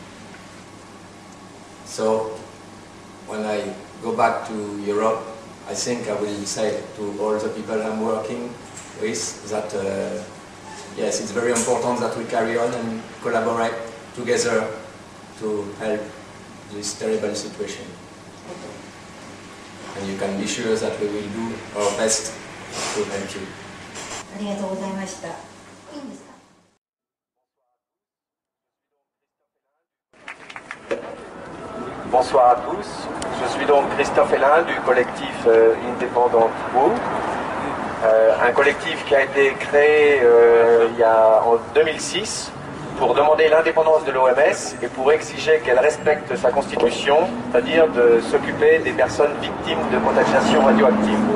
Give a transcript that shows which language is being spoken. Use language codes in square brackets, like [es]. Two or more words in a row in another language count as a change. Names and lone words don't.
[en] So when I go back to Europe, I think I will say to all the people I'm working with that yes, it's very important that we carry on and collaborate together to help this terrible situation. And you can be sure that we will do our best to help you. [ja] ありがとうございました。いいんですか? [fr] Bonsoir à tous, je suis donc Christophe Hélin du collectif Independent Who, un collectif qui a été créé en 2006 pour demander l'indépendance de l'OMS et pour exiger qu'elle respecte sa constitution, c'est-à-dire de s'occuper des personnes victimes de contamination radioactive.